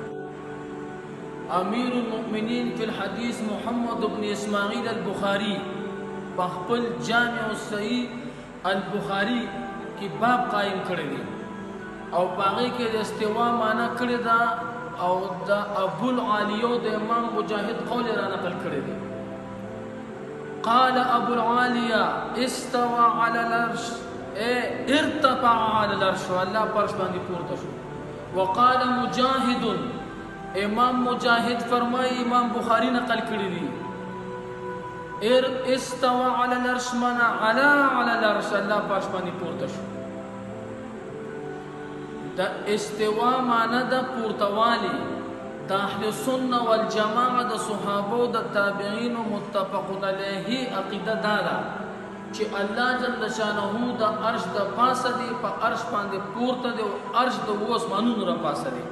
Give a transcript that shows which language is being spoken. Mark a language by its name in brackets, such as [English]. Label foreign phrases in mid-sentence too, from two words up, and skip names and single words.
[Arabic] امیر المؤمنین فی الحدیث [Pashto] محمد بن اسماعیل البخاری په خپل جامع الصحیح البخاری کې باب قائم کړی دی او په هغې کې د استوا معنا کړې ده او د ابوالعالیو د امام مجاهد قول را نقل کړی دی. [Arabic] قال ابوالعالیه استوى على العرش، ارتفع على العرش، [Pashto] الله پرش باندې پورته شو. [Arabic] وقال مجاهد، [Pashto] امام مجاهد فرمای، امام بخاری نقل کړی دی، [Arabic] استوى على العرش معنا علا على العرش، [Pashto] الله پرش باندې پورته شو. د استوا معنا د پورتوالی. د [Arabic] اهل سنت والجماعه [Pashto] د صحابه د تابعین [Arabic] متفقون علیه [Pashto] عقیده دا ده چې الله [Arabic] جل شانه [Pashto] د عرش د پاسه دی، په عرش باندې پورته دی او عرش د اوو اسمانونو را پاسه دی.